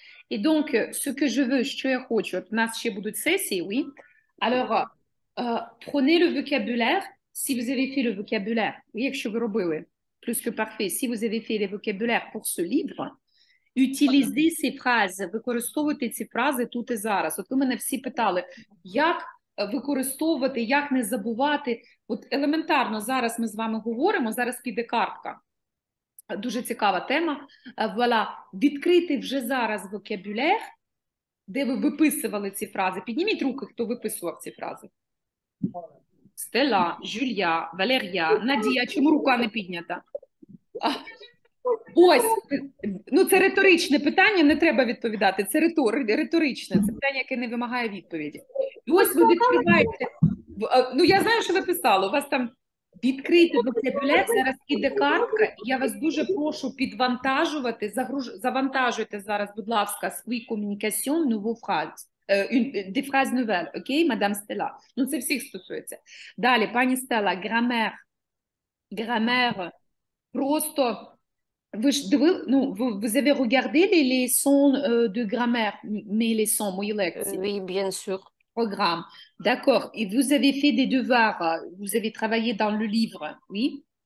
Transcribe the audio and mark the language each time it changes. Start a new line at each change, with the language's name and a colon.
French: Et donc, ce que je veux,
Ukrainian: що я хочу, от у нас ще будуть сесії, oui.
French: Alors, prenez le vocabulaire, si vous avez fait le vocabulaire, oui,
Ukrainian: якщо ви робили,
French: plus que parfait, si vous avez fait les vocabulaires pour ce livre, utilisez ces phrases,
Ukrainian: використовуйте ці фрази тут і зараз. От ви мене всі питали, як використовувати, як не забувати. От елементарно зараз ми з вами говоримо, зараз піде картка. Дуже цікава тема. Voilà. Відкрити вже зараз vocabulaire, де ви виписували ці фрази. Підніміть руки, хто виписував ці фрази. Стелла, Жюлія, Валерія, Надія. Чому рука не піднята? Ось, ну це риторичне питання, не треба відповідати. Це риторичне, це питання, яке не вимагає відповіді. І ось ви відкриваєте, ну я знаю, що ви писали, у вас там відкритий vocabulaire, зараз іде картка, і я вас дуже прошу підвантажувати, завантажуйте зараз, будь ласка, свої
French: communication, nouveau phrase, des phrases nouvelles,
Ukrainian: окей, мадам Стелла? Ну це всіх стосується. Далі, пані Стелла, грамер, просто...
French: vous avez regardé les leçons de grammaire, mes leçons,
Russian: мои лекции.
French: Oui, bien sûr. Programme. D'accord. Et vous avez fait des devoirs, vous avez travaillé dans le livre, oui?